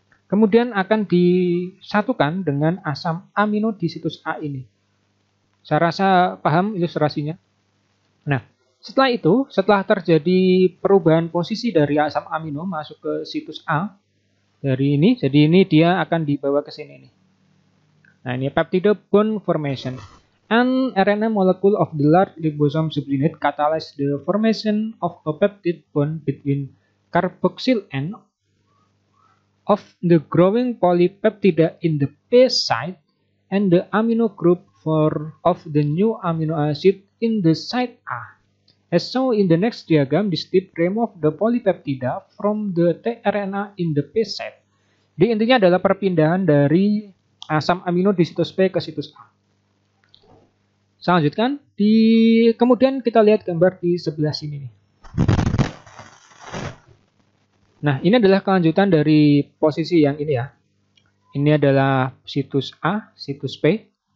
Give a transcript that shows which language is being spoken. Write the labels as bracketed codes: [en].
[id] Kemudian akan disatukan dengan asam amino di situs A ini. Saya rasa paham ilustrasinya. Nah, setelah terjadi perubahan posisi dari asam amino masuk ke situs A, jadi ini dia akan dibawa ke sini nih. Nah, ini peptide bond formation. [en] An RNA molecule of the large ribosome subunit catalyze the formation of a peptide bond between carboxyl end of the growing polypeptide in the P site and the amino group of the new amino acid in the site A. As shown in the next diagram, this step remove the polypeptide from the tRNA in the P site. [id] Jadi intinya adalah perpindahan dari asam amino di situs P ke situs A. Saya lanjutkan. Kemudian kita lihat gambar di sebelah sini nih. Nah, ini adalah kelanjutan dari posisi yang ini ya. Ini adalah situs A, situs P.